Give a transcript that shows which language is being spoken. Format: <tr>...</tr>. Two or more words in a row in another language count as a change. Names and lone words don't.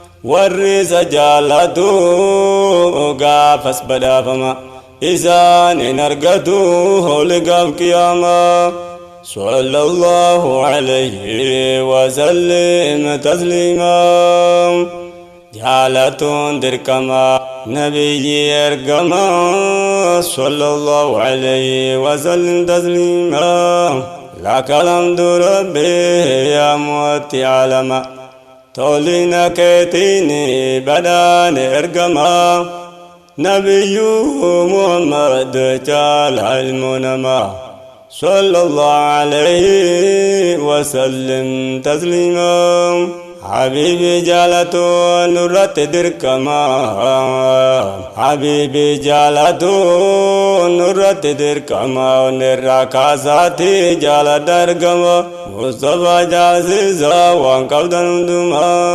<om>Warri isa jaallatu gaafas badhaafama. Isaan hin argatu holi gaaf qiyaama.</om> <ar>صلى الله عليه وسلم تسليما.</ar> <om>Jaalatuun dirqama nabiyyi ergama.</om> <ar>صلى الله عليه وسلم تسليما. لك الحمد ربي يا مؤتي العلما.</ar> <om>Tolina keetiin badhaan ergama. Nabiyyu Muhammad caala ilmu namaa.</om> <ar>صلى الله عليه وسلم تسليما.</ar> <om>Habiibi jaalatu nurratti dirqama. Habiibi jaalatu nurratti dirqama. Onneerraa kaasaati jaalada ergama. Mustafa jaalsiisa waan qabdan hunduma.</om>